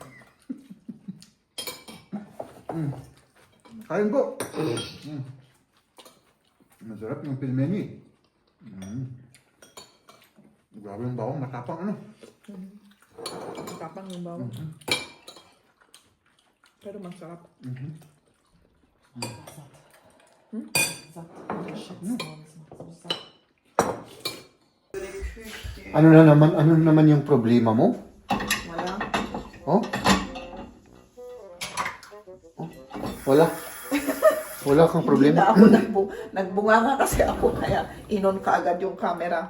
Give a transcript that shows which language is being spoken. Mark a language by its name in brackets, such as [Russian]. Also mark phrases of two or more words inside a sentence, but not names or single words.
[Filipino] Kain po. Masarap yung pilmeni. Grabe yung bawang, matapang ano. Matapang yung bawang. Pero masarap. [German] Satt. Unterschätzt man. Das macht so satt. [Filipino] Ano naman yung problema mo? Wala. Oh? Oh? Wala? Wala kang problema? Ako nagbunga nga kasi ako kaya inon ka agad yung camera.